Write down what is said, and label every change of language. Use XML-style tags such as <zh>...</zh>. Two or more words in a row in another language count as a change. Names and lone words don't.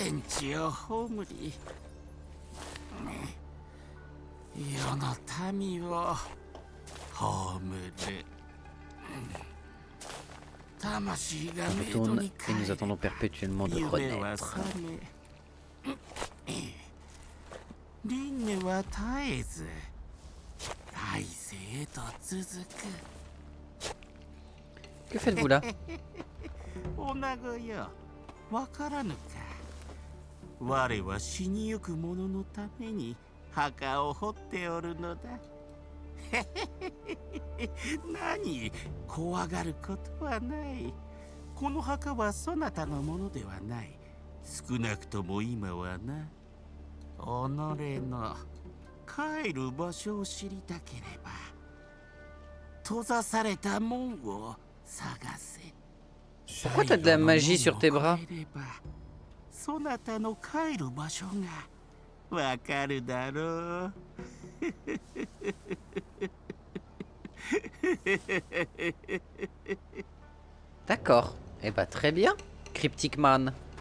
<fr>On retourne et nous attendons perpétuellement de renaître. Que faites-vous là?</fr> <ja>我は死にゆく者のために墓を掘っておるのだ。何、怖がることはない。この墓はそなたのものではない。少なくとも今はな。己の帰る場所を知りたければ、閉ざされた門を探せ。</ja> <fr>Pourquoi t'as de la magie sur tes bras?</fr> <ja>そなたの帰る場所がわかるだろう。</ja> <fr>D'accord. Eh bah très bien,</fr> <en>Cryptic Man.</en>